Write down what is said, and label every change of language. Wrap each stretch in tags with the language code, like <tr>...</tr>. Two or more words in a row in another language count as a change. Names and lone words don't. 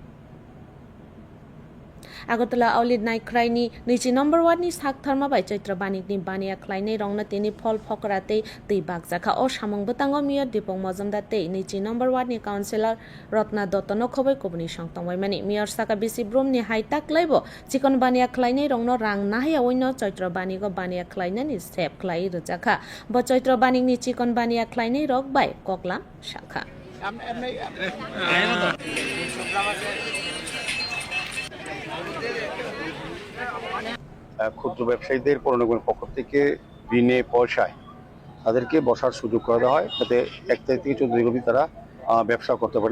<trp>आगरतला आउलिद नायख्रायनि 20 नम्बर वार्डनि साक थर्मा बाय चैत्र बानिकनि बानिया ख्लायनाय रंनो तिनि फल फकराते दै बागजाखा अ सामुं बतांगो मियर दीपक मजमदार ते 20 नम्बर वार्डनि काउन्सिलर रत्ना दत्तनो खबै कबनि संतंबायमानि मियर साका बिसि ब्रह्मनि हाइताक लायबो चिकन बानिया ख्लायनाय रंनो रां नाहाया ओइनो चैत्र बानिको बानिया ख्लायनायनि सेब ख्लाय रजाखा ब चैत्र बानिकनि चिकन बानिया ख्लायनाय रक बाय ककला शाखा</trp> <bn>ক্ষুদ্র ব্যবসায়ীদের পৌরনিগমের পক্ষ থেকে বিনে পয়সায় তাদেরকে বসার সুযোগ করে দেওয়া হয় যাতে 1 তারিখ থেকে 14 অবধি তারা ব্যবসা করতে পারেন।</bn>